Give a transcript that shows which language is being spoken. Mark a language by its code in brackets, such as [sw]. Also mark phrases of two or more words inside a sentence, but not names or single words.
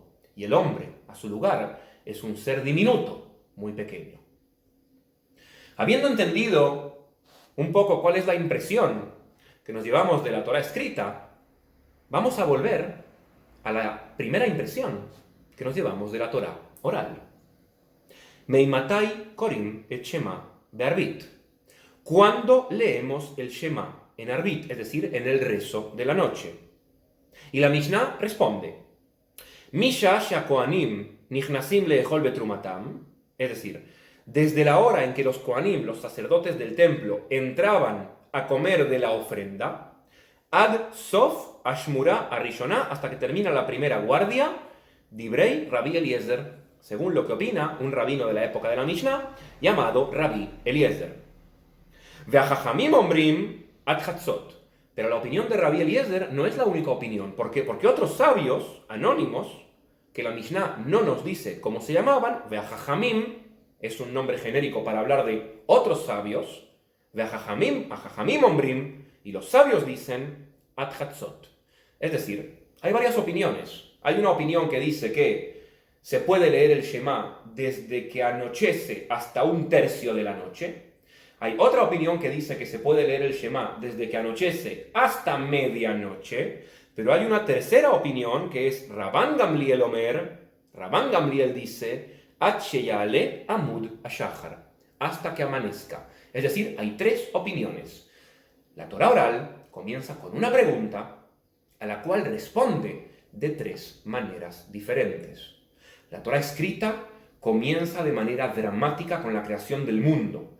[es] Y el hombre, a su lugar, es un ser diminuto, muy pequeño. Habiendo entendido un poco cuál es la impresión que nos llevamos de la Torá escrita, vamos a volver a la primera impresión que nos llevamos de la Torá oral. [he] מאימתי קורין את שמע בערבית. [es] Cuando leemos el Shema en arbit, es decir, en el rezo de la noche. Y la Mishnah responde, [he] משעה שהכהנים נכנסים לאכול בתרומתן, [es] es decir, desde la hora en que los kohanim, los sacerdotes del templo, entraban a comer de la ofrenda, [he] עד סוף האשמורה הראשונה, [es] hasta que termina la primera guardia, [he] דברי רבי אליעזר, [es] según lo que opina un rabino de la época de la Mishnah, llamado Rabbi Eliezer. [he] והחכמים אומרים עד חצות. [es] Pero la opinión de Rabbi Eliezer no es la única opinión. ¿Por qué? Porque otros sabios anónimos, que la Mishnah no nos dice cómo se llamaban, ve'achachamim es un nombre genérico para hablar de otros sabios, [he] והחכמים אומרים, [es] y los sabios dicen [he] עד חצות. [es] Es decir, hay varias opiniones. Hay una opinión que dice que se puede leer el Shema desde que anochece hasta un tercio de la noche. Hay otra opinión que dice que se puede leer el Shema desde que anochece hasta medianoche. Pero hay una tercera opinión que es Rabban Gamliel Omer. Rabban Gamliel dice [he] עד שיעלה עמוד השחר, [es] hasta que amanezca. Es decir, hay tres opiniones. La Torá oral comienza con una pregunta a la cual responde de tres maneras diferentes. La Torá escrita comienza de manera dramática con la creación del mundo.